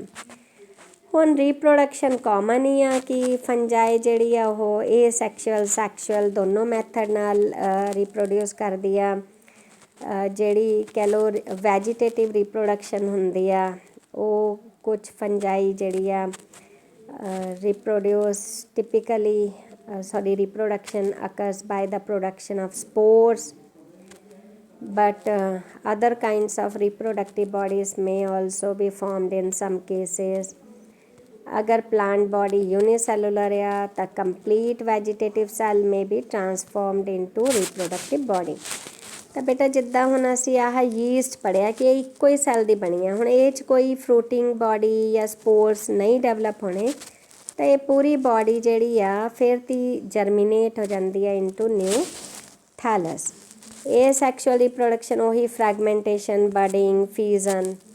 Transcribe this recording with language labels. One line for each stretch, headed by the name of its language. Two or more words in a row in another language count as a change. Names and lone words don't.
Punjabi: ਹੁਣ
English: reproduction common
Punjabi: ਹੀ ਆ ਕਿ ਫੰਜਾਈ ਜਿਹੜੀ ਆ ਉਹ ਇਹ ਸੈਕਸ਼ੂਅਲ ਦੋਨੋਂ ਮੈਥਡ ਨਾਲ ਰੀਪਰੋਡਿਊਸ ਕਰਦੀ ਆ। ਜਿਹੜੀ ਕਹਿ ਲਓ ਵੈਜੀਟੇਟਿਵ ਰੀਪਰੋਡਕਸ਼ਨ ਹੁੰਦੀ ਆ, ਉਹ ਕੁਛ ਫੰਜਾਈ ਜਿਹੜੀ ਆ
English: reproduction occurs by the production of spores, but other kinds of reproductive bodies may also be formed in some cases। अगर plant body unicellular
Hindi: है तो
English: complete vegetative cell may be transformed into reproductive body।
Punjabi: ਤਾਂ ਬੇਟਾ ਜਿੱਦਾਂ ਹੁਣ ਅਸੀਂ ਆਹ ਯੀਸਟ ਪੜ੍ਹਿਆ ਕਿ ਇਹ ਇੱਕੋ ਹੀ ਸੈੱਲ ਦੀ ਬਣੀ ਆ, ਹੁਣ ਇਹ 'ਚ ਕੋਈ
English: fruiting body
Punjabi: ਜਾਂ ਸਪੋਰਸ ਨਹੀਂ ਡਿਵੈਲਪ ਹੋਣੇ, ਤਾਂ ਇਹ ਪੂਰੀ ਬੋਡੀ ਜਿਹੜੀ ਆ ਫਿਰ ਤੀ ਜਰਮੀਨੇਟ ਹੋ ਜਾਂਦੀ ਹੈ
English: into new thallus.
Punjabi: ਇਹ
English: sexual reproduction
Punjabi: ਉਹੀ ਫਰੈਗਮੈਂਟੇਸ਼ਨ, ਬਡਿੰਗ, ਫਿਊਜ਼ਨ।